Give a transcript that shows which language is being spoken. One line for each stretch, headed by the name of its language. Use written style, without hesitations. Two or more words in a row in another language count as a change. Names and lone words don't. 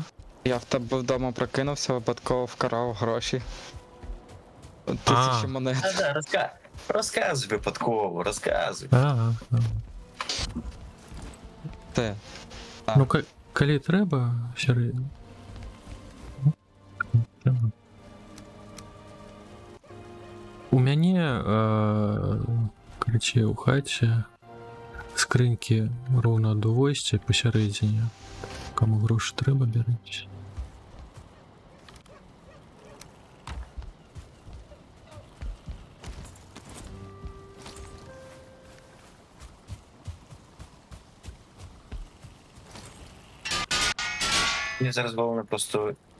Ukrainian: Я в тебе вдома прокинувся, випадково вкрав гроші. 1000 монет. Да, розказуй випадково, розказуй. Те. Ну,
Belarusian: калі трэба, сярэдні. У мяне, короче, у хаце скрынькі роўна ад увойсця пасярэдзіне. Каму грошы трэба, бярыце.
Ukrainian: Мені зараз головне просто